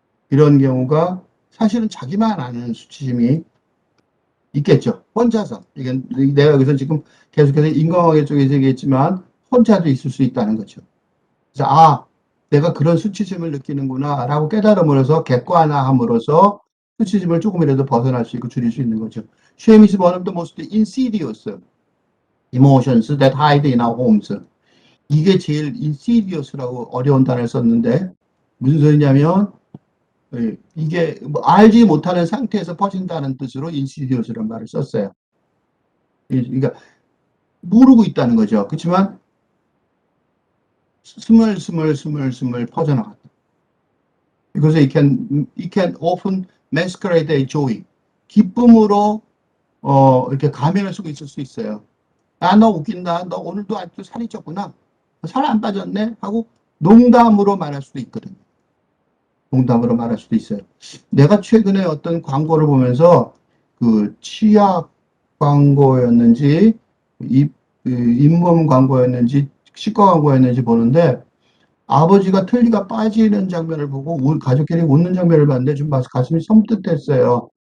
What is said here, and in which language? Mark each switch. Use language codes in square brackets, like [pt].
[ko] 이런 경우가 사실은 자기만 아는 수치심이 있겠죠. 혼자서. 이게 내가 여기서 지금 계속해서 인과관계 쪽에서 얘기했지만 혼자도 있을 수 있다는 거죠. 그래서 내가 그런 수치심을 느끼는구나 라고 깨달음으로써 객관화함으로써 수치심을 조금이라도 벗어날 수 있고 줄일 수 있는 거죠. [en] Shame is one of the most insidious emotions that hide in our homes. [ko] 이게 제일 insidious라고 어려운 단어를 썼는데 무슨 소리냐면 이게 뭐 알지 못하는 상태에서 퍼진다는 뜻으로 insidious라는 말을 썼어요. 그러니까 모르고 있다는 거죠. 그렇지만 스멀스멀 퍼져나갔다. [en] Because it can often masquerade as joy. [ko] 기쁨으로 이렇게 가면을 쓰고 있을 수 있어요. 너 웃긴다. 너 오늘도 아직도 살이 쪘구나. 살 안 빠졌네 하고 농담으로 말할 수도 있거든요. 농담으로 말할 수도 있어요. 내가 최근에 어떤 광고를 보면서 그 치약 광고였는지 잇몸 광고였는지 치과 광고였는지 보는데 아버지가 틀니가 빠지는 장면을 보고 가족끼리 웃는 장면을 봤는데 좀 가슴이 섬뜩했어요.